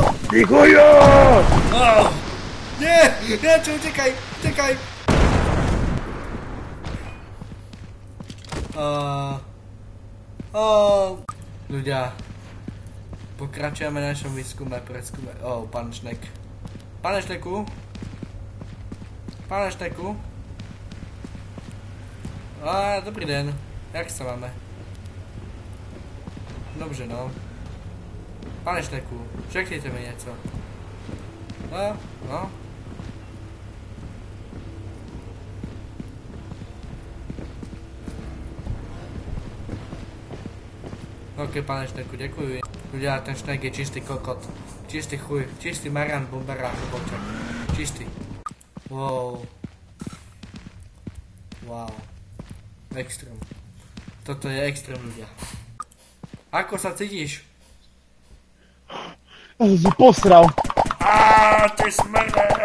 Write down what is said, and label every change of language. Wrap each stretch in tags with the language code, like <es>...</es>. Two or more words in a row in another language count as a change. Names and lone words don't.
<sk>Tichujo! Oh! Nie! Nie, čo, čekaj! Čekaj! Ľudia, pokračujeme v našom výskume, preskume. Pán Šnek. Pane Šneku? Pane Šneku?</sk> <cs>Dobrý den. Jak sa máme? Dobře, no. Pane Šneku, řekněte mi něco. No. Ok, pane Šneku, děkuji.</cs> <sk>Ľudia, ten Šnek je čistý kokot. Čistý chuj, čistý maran, bombarák, bočak. Čistý. Wow. Extrém. Toto je extrém, ľudia. Ako sa cítiš? Ja som si posral.</sk>